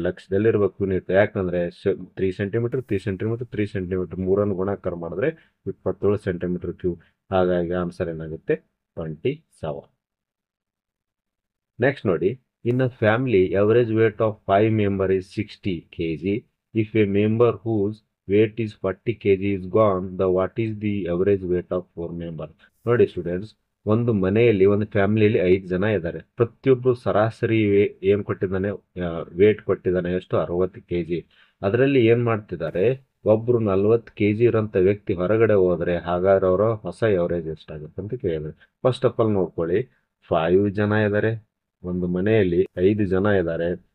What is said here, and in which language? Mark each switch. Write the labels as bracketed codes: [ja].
[kn] ಲಕ್ಷದಲ್ಲಿ ಇರ್ಬೇಕು ಯೂನಿಟ್. ಯಾಕಂದ್ರೆ 3 centimetre 3 centimetre 3 centimetre 3ನ್ನು ಗುಣಾಕಾರ ಮಾಡಿದ್ರೆ 27 ಸೆಂಟಿಮೀಟರ್ ಕ್ಯೂಬ್. [en] ಹಾಗಾಗಿ ಆನ್ಸರ್ ಏನಾಗುತ್ತೆ? 27. ನೆಕ್ಸ್ಟ್ ನೋಡಿ, in a family average weight of 5 member is 60 kg. If a member whose weight is 40 kg is gone, the what is the average weight of 4 member? [kn] ನೋಡಿ students, ಒಂದು ಮನೆಯಲ್ಲಿ ಒಂದು ಫ್ಯಾಮಿಲಿಯಲ್ಲಿ 5 ಜನ ಇದ್ದಾರೆ. ಪ್ರತಿಯೊಬ್ಬರು ಸರಾಸರಿ ಏನ್ ಕೊಟ್ಟಿದ್ದಾನೆ? ವೇಟ್ ಕೊಟ್ಟಿದ್ದಾನೆ. ಎಷ್ಟು? 60 kg. ಅದರಲ್ಲಿ ಏನ್ ಮಾಡ್ತಿದ್ದಾರೆ? ಒಬ್ರು 40 kg ಇರೋಂಥ ವ್ಯಕ್ತಿ ಹೊರಗಡೆ ಹೋದ್ರೆ ಹಾಗಾದ್ರೆ ಅವರ ಹೊಸ ಎವರೇಜ್ ಎಷ್ಟಾಗುತ್ತೆ ಅಂತ ಕೇಳಿದ್ರೆ, ಫಸ್ಟ್ ಆಫ್ ಆಲ್ ನೋಡ್ಕೊಳ್ಳಿ, 5 ಜನ ಇದ್ದಾರೆ, ಒಂದು ಮನೆಯಲ್ಲಿ 5 ಜನ ಇದ್ದಾರೆ.